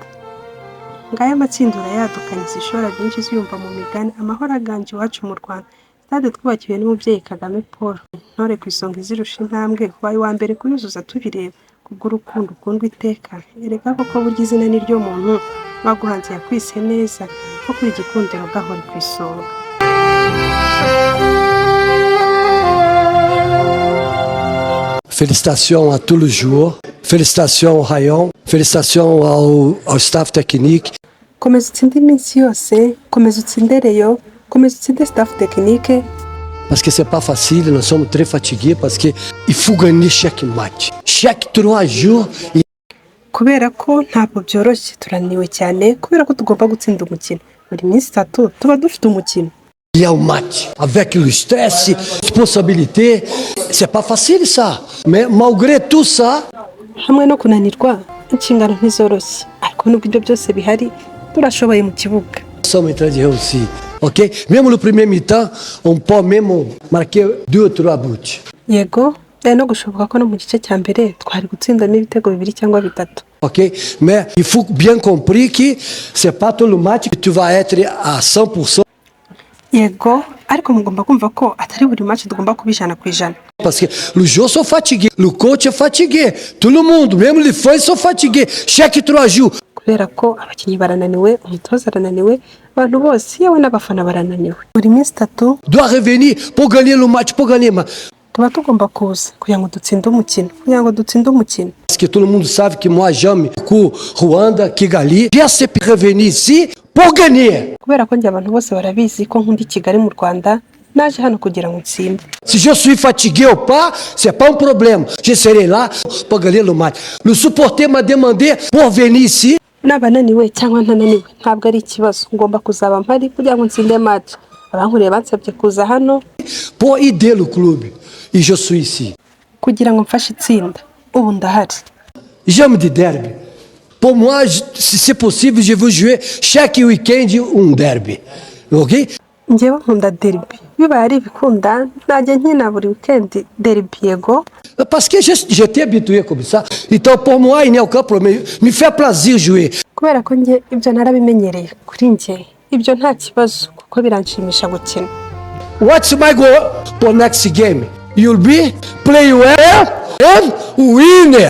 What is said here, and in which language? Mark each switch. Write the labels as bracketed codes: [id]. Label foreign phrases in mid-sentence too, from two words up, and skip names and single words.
[rw] Ngaya amatsinda urayadukanye, zishora byinshi ziyumva mu migani, amahoro aganje iwacu mu Rwanda. Stade twubakiwe n'umubyeyi Kagame Paul, intore ku isonga izirusha intambwe, ubaye uwa mbere kuyuzuza tubireba, kubw'urukundo ukundwa iteka. Erega koko burya izina ni ryo muntu, waguhanze yakwise neza, ko kuri Gikundiro gahora ku isonga. [fr] Félicitations à tous les joueurs, félicitations au Rayon, félicitations au staff technique. [rw] Komeza utsinde iminsi yose, komeza utsinde Rayon, komeza utsinde [fr] staff technique. Parce que c'est pas facile, nous sommes très fatigués parce que il faut gagner chaque match. Chaque 3 jours. [rw] Kubera ko ntabwo byoroshye, turaniwe cyane kubera ko tugomba gutsinda umukino. Buri minsi 3 tuba dufite umukino. [fr] Il y a un match avec le stress, responsabilité. C'est pas facile ça. Mais malgré tout ça, [rw] hamwe no kunanirwa, inshingano ntizoroshye. Ariko nubwo ibyo byose bihari, turashoboye mu kibuga. [fr] Nous sommes en train de réussir. OK? Même le premier mi-temps, on peut même marquer 2 ou 3 buts. [rw] Yego, no gushoboka ko no mu gice cya mbere twari gutsindamo ibitego 2 cyangwa 3. [fr] OK? Mais il faut bien comprendre que c'est pas tout le match que tu vas être à 100%. [rw] Yego, ariko mugomba kumva ko atari buri match tugomba kubijana ku ijana. [fr] Parce que les joueurs sont fatigués, le coach est fatigué, tout le monde, même les fans sont fatigués. Chaque 3 jours. [rw] Kubera ko abakinnyi barananiwe, umutoza arananiwe, abantu bose yewe n'abafana barananiwe. Buri minsi 3 [fr] doit revenir pour gagner le match, pour gagner. [rw] Tuba tugomba kuza kugira ngo dutsinde umukino, kugira ngo dutsinde umukino. [fr] Parce que tout le monde savent que moi j'aime beaucoup Rwanda, Kigali. J'ai assez pu revenir ici pour gagner. [rw] Kubera ko njye abantu bose barabizi ko nkunda Kigali mu Rwanda, naje hano kugira ngo ntsinde. [fr] Si je suis fatigué ou pas, c'est pas un problème. Je serai là pour gagner le match. Le supporter m'a demandé pour venir ici. [rw] Nabananiwe cyangwa ntananiwe ntabwo ari ikibazo, ngomba kuzaba mpari kugira ngo ntsinde match. Abankuriye bansabye kuza hano [fr] pour aider le club. Et je suis ici. [rw] Kugira ngo mfashe itsinda, ubu ndahari. [fr] J'aime des derby. Pour moi, si c'est possible, je veux jouer chaque week-end un derby. OK? [rw] njyewe nkunda derby bibaye ari ibikunda najya nkina buri weekend derby yego. [fr] Parce que j'étais habitué comme ça. Então, pour moi, il n'y a aucun problème. Me fait plaisir jouer. [rw] Kubera ko njye ibyo narabimenyereye kuri njye ibyo nta kibazo kuko biranshimisha gukina. [en] What's my goal for next game? You'll be play well and winner.